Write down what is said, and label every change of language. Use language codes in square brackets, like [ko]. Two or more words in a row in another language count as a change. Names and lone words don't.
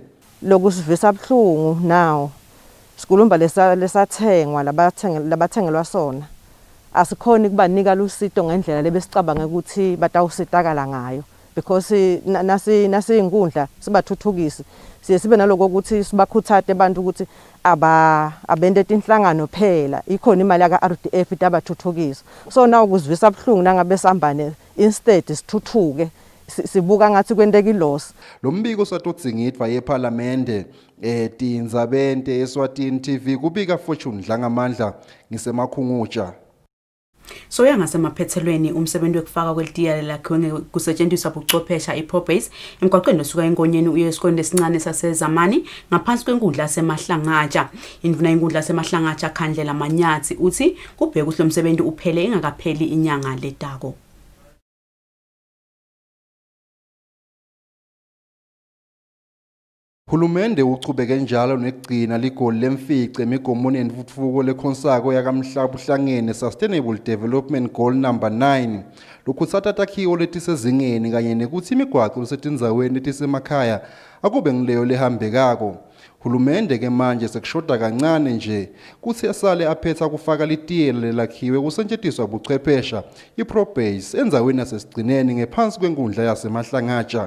[ss] Lokusivisa buhlungu nawo sikhulumba lesathengwa labathengelwa sona asikhoni kubanika lusito ngendlela lebesicabanga ukuthi batawusitakala ngayo because nasi inkundla sibathuthukisi siye sibe naloko ukuthi sibakhuthathe abantu ukuthi abende inhlangano phela ikhona imali yaka RDF itabathuthukisa so nawo kuzivisa buhlungu nangabe sambane instead sithuthuke sibuka ngathi kwenteka iloss. Lo mbiko satodzingidwa yeParliamente tindzabente Eswatini TV kubika Fortune Dlangamandla ngisemakhungutsha. So yangasemaphethelweni umsebenzi wokufaka kwelitiya lakhe kusetshenziswa buchwephesha iProbase emgwaqweni osuka enkonyeni uye esikoleni esincane sasezamani ngaphansi kwenkundla yaseMahlangatsha. Induna yenkundla yaseMahlangatsha Khandlela Manyathi uthi kubheka ukuthi lo msebenzi uphele ingakapheli inyanga letako. Hulumende uchubeke njalo nekugcina ligoli lemfice emigomoni yentuthuko lekhonsako yakamhlabuhlangene Sustainable Development Goal number 9 lokhutsata takhiwo letisezingeni kanye nekuthi imigwaqo lesetindzaweni letisemakhaya akube ngileyo lehambekako. Hulumende ke manje sekushoda kancane nje kuthi asale aphetha kufaka litiyela lelakhiwe kusetshenziswa buchwephesha iProbase endzaweni yasesigcineni ngephansi kwenkundla yaseMahlangatsha.